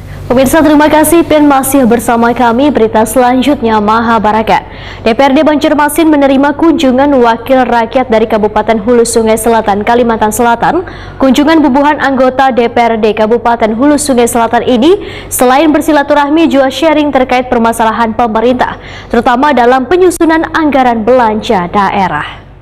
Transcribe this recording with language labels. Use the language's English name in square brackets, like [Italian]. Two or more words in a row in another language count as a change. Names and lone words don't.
[Indonesian] Pemirsa, terima kasih dan masih bersama kami. Berita selanjutnya, Mahabharata. DPRD Banjarmasin menerima kunjungan wakil rakyat dari Kabupaten Hulu Sungai Selatan, Kalimantan Selatan. Kunjungan bubuhan anggota DPRD Kabupaten Hulu Sungai Selatan ini selain bersilaturahmi juga sharing terkait permasalahan pemerintah, terutama dalam penyusunan anggaran belanja daerah.